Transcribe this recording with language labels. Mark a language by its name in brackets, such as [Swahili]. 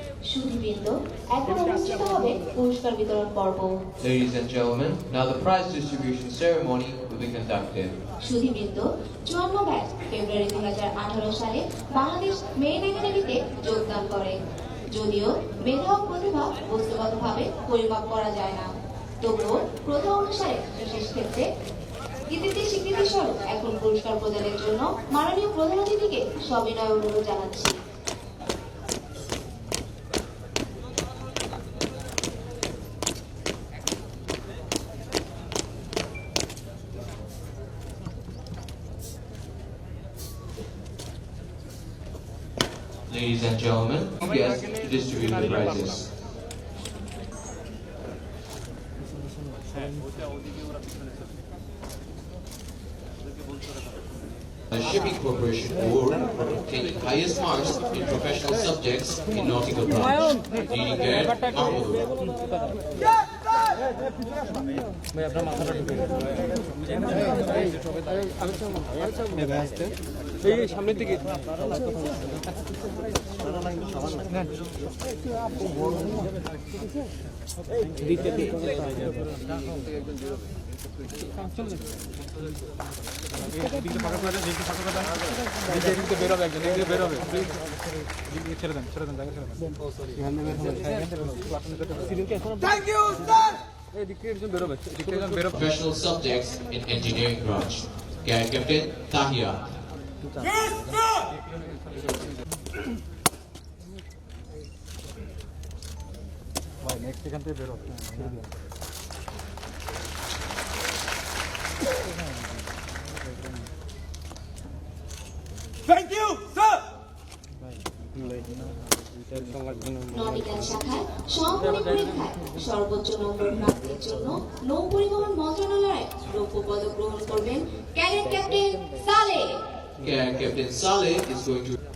[Bangla] সুধীবৃন্দ, এখন অনুষ্ঠিত হবে পুরস্কার বিতরণ পর্ব। [English] Ladies and gentlemen, now the prize distribution ceremony will be conducted. [Bangla] সুধীবৃন্দ, 54 batch ফেব্রুয়ারি 2018 সালে বাংলাদেশ মেরিন একাডেমিতে যোগদান করে। যদিও মেধা ও প্রতিভা বস্তুগতভাবে পরিমাপ করা যায় না, তবুও প্রথা অনুসারে বিশেষ ক্ষেত্রে কৃতিত্বের স্বীকৃতি স্বরূপ এখন পুরস্কার প্রদানের জন্য মাননীয় প্রধান অতিথিকে সবিনয় অনুরোধ জানাচ্ছি। [English] Ladies and gentlemen, guests to distribute the prizes. The Shipping Corporation Award for obtaining highest marks in professional subjects in nautical branch. Leading cadet Mahmoud. [Bangla] ভাই আপনার মাথাটা ঢুকে এই সামনের দিকে বেরোবে একজন বেরোবে ছেড়ে দেন জায়গা ছেড়ে দেন। [English] Thank you, sir. Professional subjects in engineering branch. Cadet Captain Tahia. Yes, sir. [Bangla] Next এখান থেকে বেরো [English] Thank you, sir. [Bangla] নটিক্যাল শাখায় সমাপনী পরীক্ষায় সর্বোচ্চ নম্বর প্রাপ্তির জন্য নৌ পরিবহন মন্ত্রণালয়ে রৌপ্য পদক গ্রহণ করবেন ক্যাডেট ক্যাপ্টেন সালে। [English] Cadet Captain Saleh is going to